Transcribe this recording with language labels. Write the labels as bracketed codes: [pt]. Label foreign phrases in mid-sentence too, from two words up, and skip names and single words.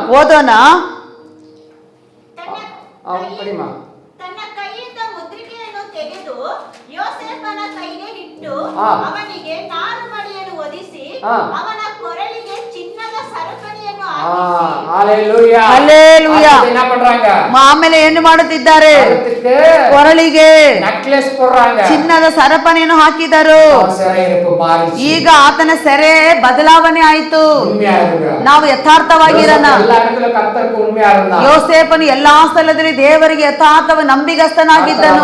[kn] ಓದೋಣ. ತನ್ನ ಕೈಯಿಂದ ಮುದ್ರಿಕೆಯನ್ನು ತೆಗೆದು ಯೋಸೇಫನ ಕೈಗೆ ಇಟ್ಟು ಅವನಿಗೆ ನಾರು ಮಡಿಯನ್ನು ಒದಿಸಿ ಅವನ ಕೊರಳಿಗೆ ಚಿನ್ನದ ಸರಪಣಿಯನ್ನು ಹಾಕಿಸಿ. ಹalleluya. ಹalleluya. [ta] என்ன பண்றாங்க? [kn] ಆಮೇಲೆ ಏನು ಮಾಡುತ್ತಿದ್ದಾರೆ? ಕೊರಳಿಗೆ [ta] ನೆಕ್ಲೆಸ್ போடுறாங்க. [kn] ಚಿನ್ನದ ಸರಪಣಿಯನ್ನು ಹಾಕಿದರು. ಈಗ ಆತನ ಸೆರೆ ಬದಲಾವಣೆ ಆಯಿತು. ನಾವು ಯಥಾರ್ಥವಾಗಿರೋಣ. ಯೋಸೇಫನು ಎಲ್ಲಾ ಸ್ಥಳದಲ್ಲಿ ದೇವರಿಗೆ ಯಥಾರ್ಥವ ನಂಬಿಗಸ್ತನಾಗಿದ್ದನು.